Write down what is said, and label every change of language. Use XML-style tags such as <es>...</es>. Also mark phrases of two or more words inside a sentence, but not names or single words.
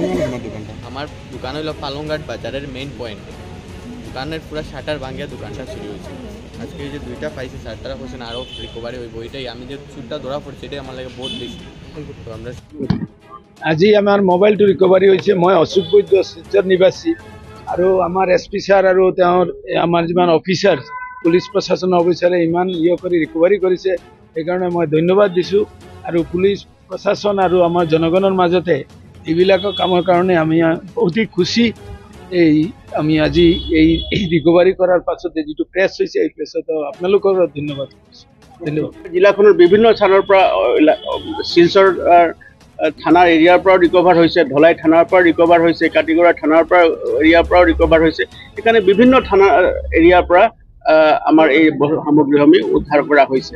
<bn>আমার দোকান হইল পালংঘাট বাজারের মেইন পয়েন্ট। দোকানের পুরো শাটার ভাঙিয়া দোকানটা চুরি হয়েছে। আজকে যে 2টা পাইছি স্যার তারা হয়েছেন, আরও রিকভারি হইব। এটাই আমি যে চুরটা ধরা পড়ছি এটাই আমার লাগে বহুত বেশি। তো আমরা</bn> <as>আজি আমার মোবাইলটো রিকভারি হয়েছে। মই অশোক বৈদ্য শিলচর নিবাসী আৰু আমাৰ এছপি ছাৰ আৰু তেওঁৰ আমাৰ যিমান অফিচাৰ পুলিচ প্ৰশাসনৰ অফিচাৰে ইমান কৰি ৰিকভাৰি কৰিছে, সেইকাৰণে মই ধন্যবাদ দিছোঁ। আৰু পুলিচ প্ৰশাসন আৰু আমাৰ জনগণৰ মাজতে এইবিলাক কামৰ কাৰণে আমি অতি খুশি। আমি আজি এই রিকভারি করার পাছতে যেটো প্রেস হয়েছে, এই প্রেসত আপনালোকৰ ধন্যবাদ। জিলাখনৰ বিভিন্ন স্থানৰ পৰা শিলচৰ থানাৰ এৰিয়াৰ পৰাও ৰিকভাৰ হৈছে, ধলাই থানাৰ পৰা ৰিকভাৰ হৈছে, কাটিগড়া থানাৰ পৰা এৰিয়াৰ পৰাও ৰিকভাৰ হৈছে। সেইকাৰণে বিভিন্ন থানা এৰিয়াৰ পৰা আমাৰ এই সামগ্ৰীসমূহ উদ্ধাৰ কৰা হৈছে।</as>